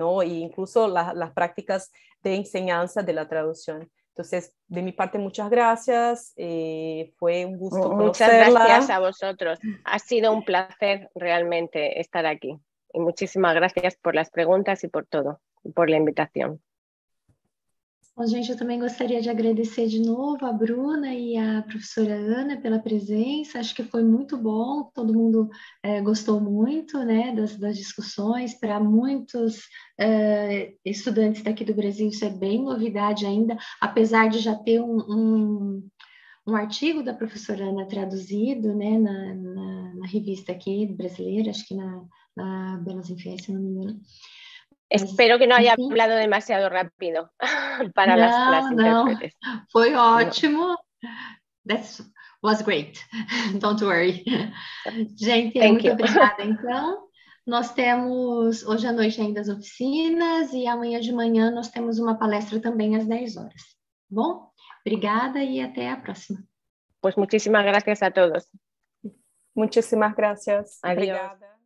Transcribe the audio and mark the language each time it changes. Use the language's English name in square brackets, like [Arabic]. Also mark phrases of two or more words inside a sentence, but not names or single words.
[Spanish] E incluso las prácticas de enseñanza de la traducción. Entonces, de mi parte, muchas gracias. Fue un gusto conocerla. Muchas gracias a vosotros. Ha sido un placer realmente estar aquí. Y muchísimas gracias por las preguntas y por todo, y por la invitación. [Portuguese] Bom, gente, eu também gostaria de agradecer de novo a Bruna e a professora Ana pela presença. Acho que foi muito bom, todo mundo gostou muito, né, das discussões. Para muitos estudantes daqui do Brasil isso é bem novidade ainda, apesar de já ter um artigo da professora Ana traduzido, né, na revista aqui brasileira, acho que na Belas Influências, se não me engano. [Spanish] Espero que no haya hablado demasiado rápido para las intérpretes. [Portuguese] Foi ótimo. [English] That was great. Don't worry. [Portuguese] Gente, muito obrigada, então. Nós temos hoje à noite ainda as oficinas e amanhã de manhã nós temos uma palestra também às 10 horas. Bom, obrigada e até a próxima. [Spanish] Pues muchísimas gracias a todos. Muchísimas gracias. Adiós. [Portuguese] Obrigada.